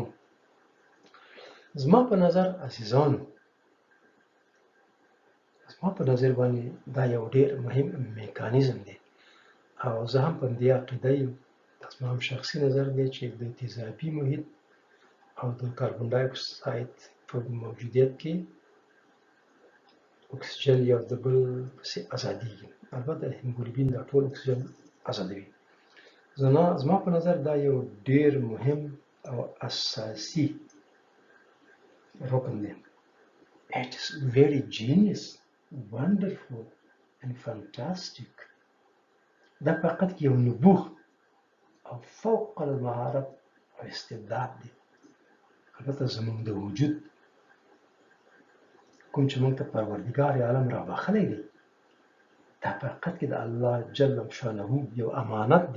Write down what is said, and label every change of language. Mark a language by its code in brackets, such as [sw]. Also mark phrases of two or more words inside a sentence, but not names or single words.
[ps] زما په نظر عزیزانو، زما په نظر باندې دا یو ډېر مهم میکانیزم دی او زه هم په دې عقیده یم، دا زما هم شخصي نظر دی چې د تیزابي محیط او د کاربن ډای اکساید په موجودیت کې اکسیجن یو د بل پسې ازادیږي. البته هیموګلوبین دا ټول اکسیجن ازادوي. زما په نظر دا یو ډېر مهم او اساسي رکن دی. [en] It is very genius, wonderful and fantastic. [ps] دا فقط یو نبوغ او فوق المهارت او استعداد دی. البته زموږ د وجود کوم چې موږ ته پروردګار عالم را بخلی دی، دا په حقیقت کې د الله جل شانه یو امانت دی.